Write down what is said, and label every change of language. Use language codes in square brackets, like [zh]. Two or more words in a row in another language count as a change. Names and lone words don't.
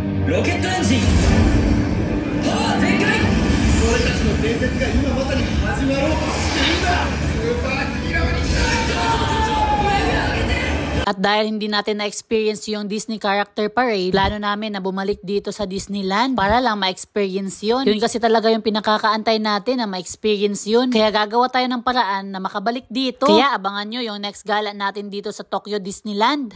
[ja] ロケットエンジンパワー全開。俺たちの伝説が今まさに始まろうとしているんだ。スーパーヒーローになるぞ。 [tl] At dahil hindi natin na-experience yung Disney Character Parade, plano namin na bumalik dito sa Disneyland para lang ma-experience yun. Yun kasi talaga yung pinakakaantay natin na ma-experience yun. Kaya gagawa tayo ng paraan na makabalik dito. Kaya abangan nyo yung next gala natin dito sa Tokyo Disneyland.